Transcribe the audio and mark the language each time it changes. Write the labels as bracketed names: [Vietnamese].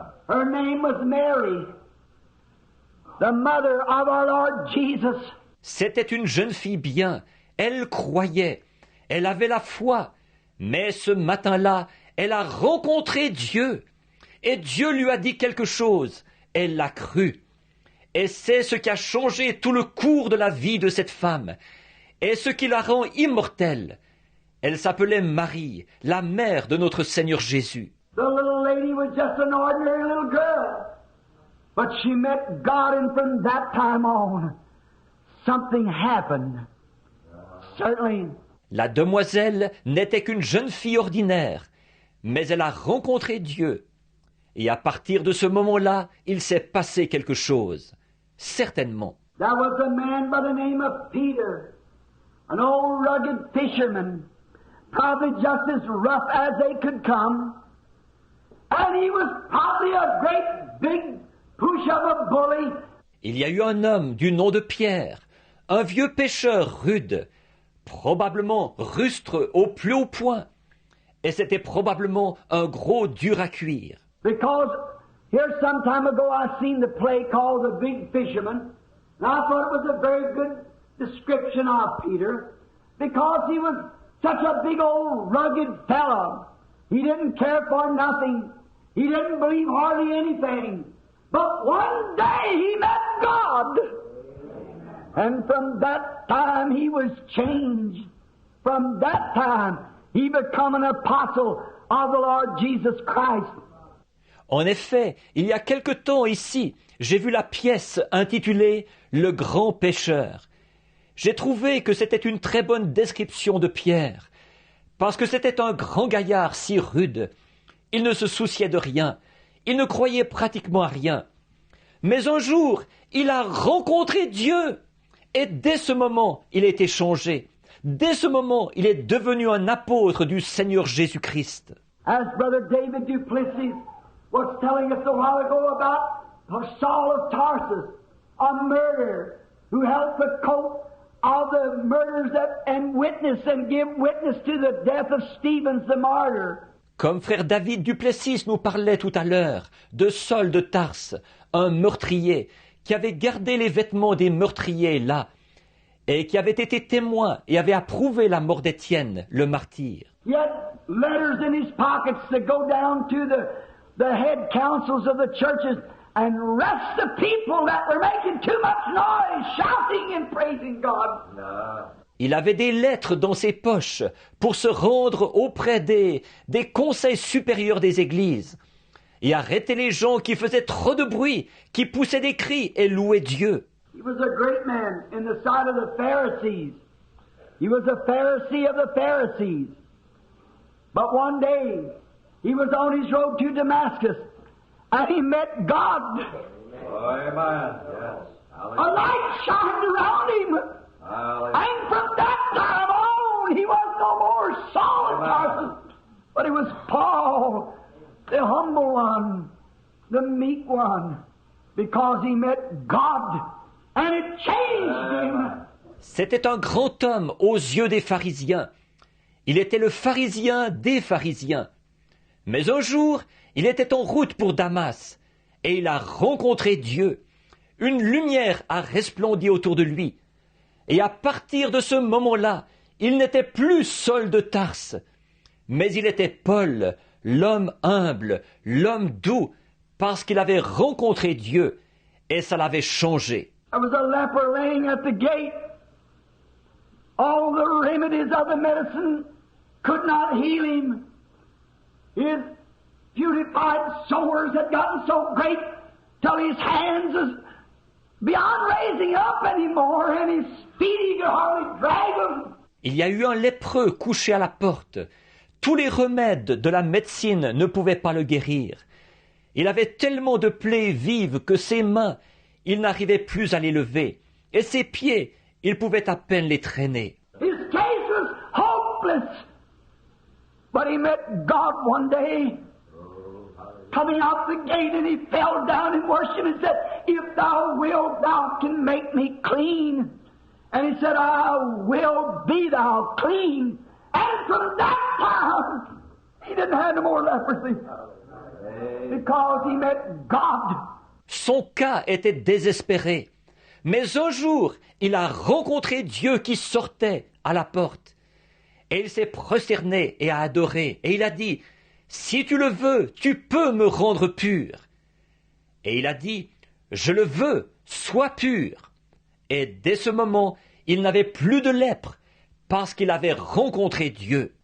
[English] Her name was Mary, the mother of our Lord Jesus. [French] C'était une jeune fille bien. Elle croyait. Elle avait la foi. Mais ce matin-là, elle a rencontré Dieu. Et Dieu lui a dit quelque chose. Elle l'a cru. Et c'est ce qui a changé tout le cours de la vie de cette femme. Et ce qui la rend immortelle. Elle s'appelait Marie, la mère de notre Seigneur Jésus. [English] The little lady was just an ordinary little girl. But she met God, and from that time on, something happened. Certainly. [French] La demoiselle n'était qu'une jeune fille ordinaire, mais elle a rencontré Dieu. Et à partir de ce moment-là, il s'est passé quelque chose. Certainement. [English] There was a man by the name of Peter, an old rugged fisherman, probably just as rough as they could come. And he was probably a great big push of a bully. [French] Il y a eu un homme du nom de Pierre, un vieux pêcheur rude, probablement rustre au plus haut point. Et c'était probablement un gros dur à cuire. [English] Because here some time ago I seen the play called The Big Fisherman, and I thought it was a very good description of Peter, because he was such a big old rugged fellow. He didn't care for nothing. He didn't believe hardly anything. But one day he met God. And from that time he was changed. From that time he became an apostle of the Lord Jesus Christ. [French] En effet, il y a quelque temps ici, j'ai vu la pièce intitulée « Le grand pêcheur ». J'ai trouvé que c'était une très bonne description de Pierre, parce que c'était un grand gaillard si rude. Il ne se souciait de rien, il ne croyait pratiquement à rien. Mais un jour, il a rencontré Dieu, et dès ce moment, il a été changé. Dès ce moment, il est devenu un apôtre du Seigneur Jésus-Christ. [English] As Brother David Duplessis was telling us a while ago about Saul of Tarsus, a murderer who held the coat of the murderers and witness and give witness to the death of Stephen the martyr. [French] Comme frère David Duplessis nous parlait tout à l'heure de Saul de Tarse, un meurtrier qui avait gardé les vêtements des meurtriers là et qui avait été témoin et avait approuvé la mort d'Étienne, le martyr. [English] He had letters in his pockets to go down to the head councils of the churches and arrest the people that were making too much noise, shouting and praising God. [French] Il avait des lettres dans ses poches pour se rendre auprès des conseils supérieurs des églises et arrêter les gens qui faisaient trop de bruit, qui poussaient des cris et louaient Dieu. [English] He was a great man in the sight of the Pharisees. He was a Pharisee of the Pharisees. But one day, he was on his road to Damascus, and he met God. Amen. Yes. A light shined around him. And from that time on, he was no more Saul of Tarsus, but he was Paul, the humble one, the meek one, because he met God, and it changed him. [French] C'était un grand homme aux yeux des pharisiens. Il était le pharisien des pharisiens. Mais un jour, il était en route pour Damas, et il a rencontré Dieu. Une lumière a resplendi autour de lui. Et à partir de ce moment-là, il n'était plus Saul de Tarse, mais il était Paul, l'homme humble, l'homme doux, parce qu'il avait rencontré Dieu, et ça l'avait changé. [English] There was a leper laying at the gate. All the remedies of the medicine could not heal him. His putrefied sores had gotten so great till his hands was beyond raising up anymore, and his feet he could hardly drag them. [French] Il y a eu un lépreux couché à la porte. Tous les remèdes de la médecine ne pouvaient pas le guérir. Il avait tellement de plaies vives que ses mains, il n'arrivait plus à les lever, et ses pieds, il pouvait à peine les traîner. [English] His case was hopeless. But he met God one day, coming out the gate, and he fell down and worshipped and said, "If thou wilt, thou can make me clean." And he said, "I will be thou clean." And from that time, he didn't have no more leprosy. Because he met God. [French] Son cas était désespéré. Mais un jour, il a rencontré Dieu qui sortait à la porte. Et il s'est prosterné et a adoré. Et il a dit, « Si tu le veux, tu peux me rendre pur. » Et il a dit, « Je le veux, sois pur. » Et dès ce moment, il n'avait plus de lèpre parce qu'il avait rencontré Dieu.